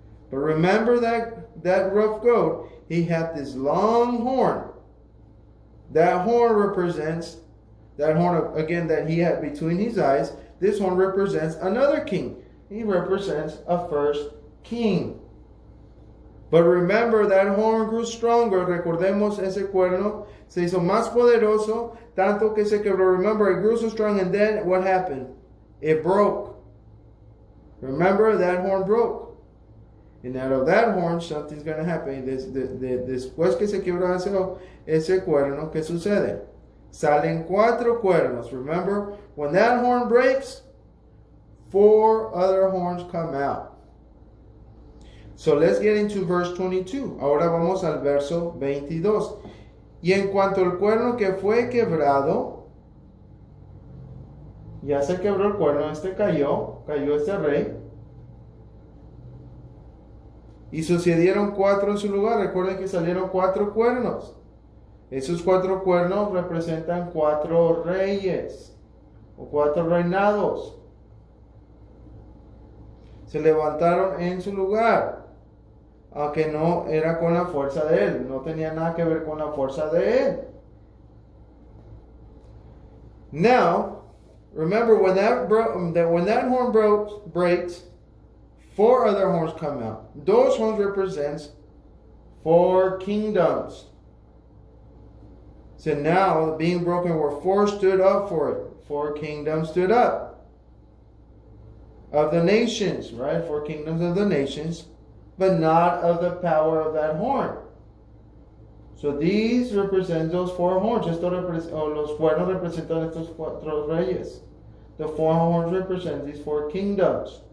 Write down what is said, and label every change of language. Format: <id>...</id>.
<en>But remember that rough goat, he had this long horn. That horn represents, that horn again that he had between his eyes, this horn represents another king. He represents a first king. But remember that horn grew stronger.</en> <es>Recordemos ese cuerno se hizo más poderoso, tanto que se quebró.</es> <en>Remember, it grew so strong, and then what happened? It broke. Remember, that horn broke. And out of that horn, something's going to happen.</en> <es>Después que se quiebra ese cuerno, ¿qué sucede? Salen 4 cuernos.</es> <en>Remember, when that horn breaks, 4 other horns come out. So let's get into verse 22.</en> <es>Ahora vamos al verso 22. Y en cuanto al cuerno que fue quebrado, ya se quebró el cuerno, cayó este rey. Y sucedieron 4 en su lugar. Recuerden que salieron 4 cuernos. Esos 4 cuernos representan 4 reyes o 4 reinados. Se levantaron en su lugar, aunque no era con la fuerza de él. No tenía nada que ver con la fuerza de él.</es> <en>Now, remember when that horn breaks, 4 other horns come out. Those horns represents 4 kingdoms. So now, being broken where 4 stood up for it. 4 kingdoms stood up. Of the nations, right? 4 kingdoms of the nations, but not of the power of that horn. So these represent those 4 horns.</en> <es>Los cuernos representan estos 4 reyes.</es> <en>The 4 horns represent these 4 kingdoms.</en>